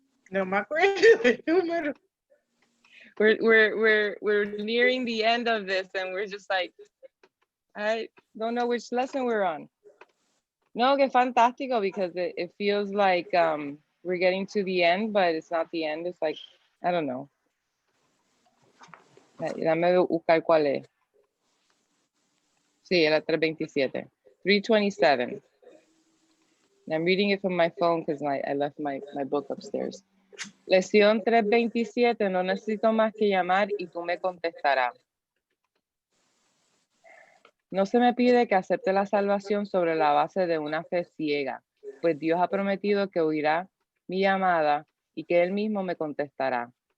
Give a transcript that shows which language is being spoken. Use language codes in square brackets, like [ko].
[es] No me acuerdo del número. [en] We're nearing the end of this and we're just like, I don't know which lesson we're on. [es] No, que fantástico, [en] because it feels like we're getting to the end, but it's not the end. It's like, I don't know. [es] Dame buscar cuál es. Sí, era 327. [en] 327. I'm reading it from my phone because I left my book upstairs. [es] Lección 327, no necesito más que llamar y tú me contestarás. No se me pide que acepte la salvación sobre la base de una fe ciega, pues Dios ha prometido que oirá mi llamada y que Él mismo me contestará.